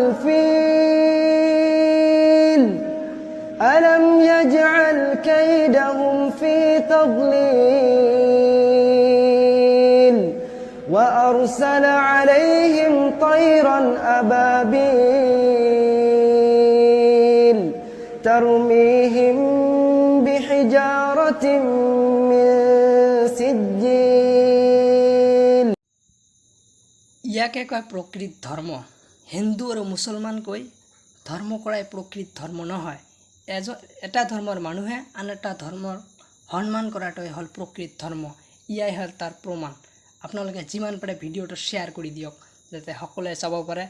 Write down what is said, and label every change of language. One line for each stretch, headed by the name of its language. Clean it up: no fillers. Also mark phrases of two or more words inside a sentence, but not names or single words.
Arabic: الفيل ألم يجعل كيدهم في تضليل وأرسل عليهم طيرا أبابيل ترميهم بحجارة من سجيل।
Assamese: ইয়াকে কয় প্ৰকৃত ধৰ্ম। হিন্দু আৰু মুছলমান কৈ ধৰ্ম কৰাই প্ৰকৃত ধৰ্ম নহয়। এটা ধৰ্মৰ মানুহে আন এটা ধৰ্মৰ সন্মান কৰাটোৱে হ'ল প্ৰকৃত ধৰ্ম। ইয়াই হ'ল তাৰ প্ৰমাণ। আপোনালোকে যিমান পাৰে ভিডিঅ'টো শ্বেয়াৰ কৰি দিয়ক যাতে সকলোৱে চাব পাৰে।